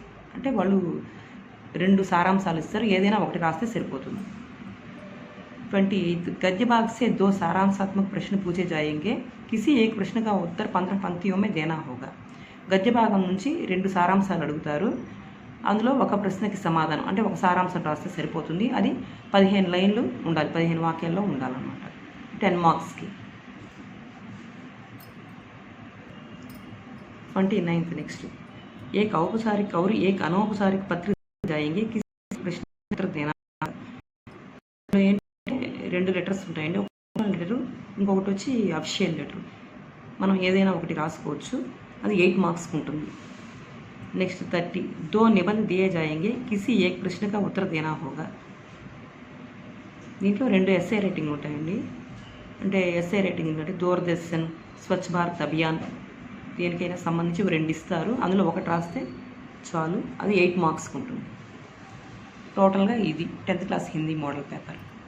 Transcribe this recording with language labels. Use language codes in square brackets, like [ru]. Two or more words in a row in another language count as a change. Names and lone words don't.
[te] అంటే వాళ్ళు 2 సారాంశాలు ఇస్తారు, ఏదైనా ఒకటి రాస్తే సరిపోతుంది. [hi] 28 गद्य भाग से 2 सारांशात्मक प्रश्न पूछे जाएंगे, किसी एक प्रश्न का उत्तर 15 पंक्तियों में देना होगा. [te] గద్య భాగం నుంచి 2 సారాంశాలు అడుగుతారు, అందులో ఒక ప్రశ్నకి సమాధానం, అంటే ఒక సారాంశం రాస్తే సరిపోతుంది, అది 15 లైన్లు ఉండాలి, 15 వాక్యాల్లో ఉండాలన్నమాట, 10 మార్క్స్కి. [hi] 29th నెక్స్ట్ एक औपचारिक और एक अनौपचारिक पत्र जाएंगे, किसी प्रश्न उत्तर देना. [te] 2 లెటర్స్ ఉంటాయండి, ఒక లెటరు, ఇంకొకటి వచ్చి [en] official letter. [te] మనం ఏదైనా ఒకటి రాసుకోవచ్చు, అది 8 మార్క్స్కి ఉంటుంది. [hi] నెక్స్ట్ 30 2 निबंध दिए जाएंगे, किसी एक प्रश्न का उत्तर देना होगा. [te] దీంట్లో 2 [en] essay writing [te] ఉంటాయండి. అంటే [en] essay writing [te] అంటే దూరదర్శన్, స్వచ్ఛ భారత్ అభియాన్, దేనికైనా సంబంధించి 2 ఇస్తారు, అందులో ఒకటి రాస్తే చాలు, అది 8 మార్క్స్కి ఉంటుంది. టోటల్గా ఇది [en] 10th class Hindi model paper.